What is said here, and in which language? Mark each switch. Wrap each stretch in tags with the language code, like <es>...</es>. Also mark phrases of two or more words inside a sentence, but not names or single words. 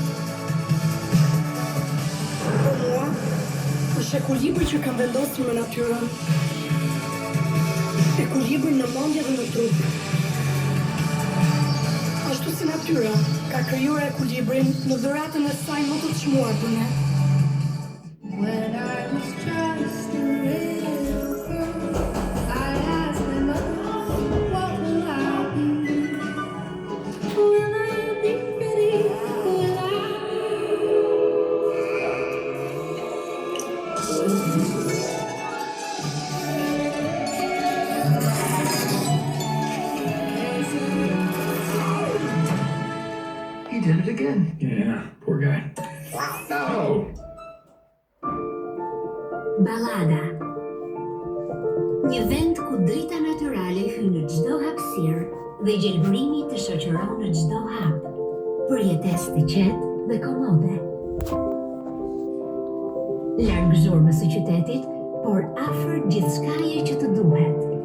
<sq>Për mua, është ekuilibri që kam vendosur me natyrën. Ekuilibri në mendje dhe në trup. Ashtu si natyra ka krijuar ekuilibrin në dhuratën e saj më të çmuar për ne.</sq> <en>When I was just a little girl, I asked my mother, what will I be? Will I be pretty? Will I? He did it again. Yeah, poor guy. No!</en> <sq>Ballada. Një vend ku drita natyrale hyn në çdo hapësirë dhe gjelbërimi të shoqëron në çdo hap. Përjetesë të qetë dhe komode. Larg zhurmës së qytetit, por afër gjithçkaje që të duhet.</sq>